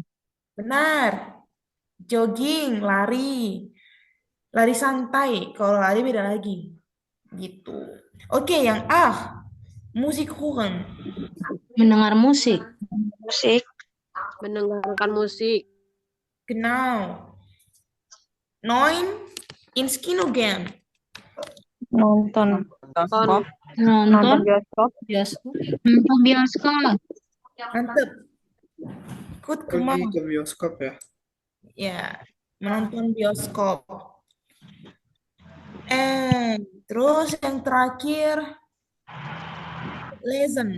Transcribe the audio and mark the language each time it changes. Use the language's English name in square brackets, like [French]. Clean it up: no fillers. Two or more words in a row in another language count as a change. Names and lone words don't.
[Indonesian] Benar. Jogging, lari. Lari santai. Kalau lari beda lagi. Gitu. Oke, yang [German] musik hören. [Indonesian] Mendengar musik. Mendengarkan musik. [German] Genau. 9, ins Kino gehen. [Indonesian] Nonton Nonton. Nonton bioskop. Nonton bioskop. Mantep. Good, Pergi kemana? ke bioskop ya. Ya, menonton bioskop. Terus yang terakhir, lesen.